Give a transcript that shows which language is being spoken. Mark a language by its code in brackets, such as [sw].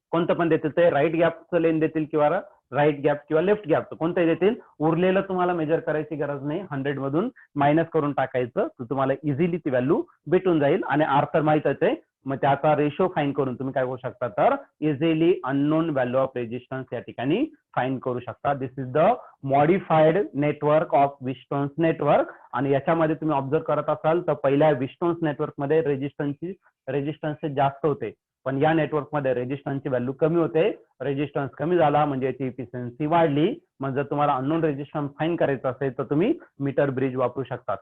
[mr] कोणतं पण देतील ते राईट गॅपचं लेंथ देतील किंवा राईट गॅप किंवा लेफ्ट गॅपचं कोणतंही देतील. उरलेलं तुम्हाला मेजर करायची गरज नाही, 100 मधून मायनस करून टाकायचं, तर तुम्हाला इझिली ती व्हॅल्यू भेटून जाईल. आणि आर तर माहितच आहे, मग त्याचा रेशो फाईन करून तुम्ही काय करू शकता तर easily unknown value of resistance या ठिकाणी फाईन करू शकता. [en] This is the modified network of Wheatstone's network. [mr] आणि याच्यामध्ये तुम्ही ऑब्झर्व करत असाल तर पहिल्या विस्टोन्स नेटवर्क मध्ये रेजिस्टन्स जास्त होते, पण या नेटवर्क मध्ये रेजिस्टन्सची व्हॅल्यू कमी होते. रेजिस्टन्स कमी झाला म्हणजे याची इफिशियन्सी वाढली. मग जर तुम्हाला अननोन रेजिस्टन्स फाईन करायचं असेल तर तुम्ही मीटर ब्रिज वापरू शकता.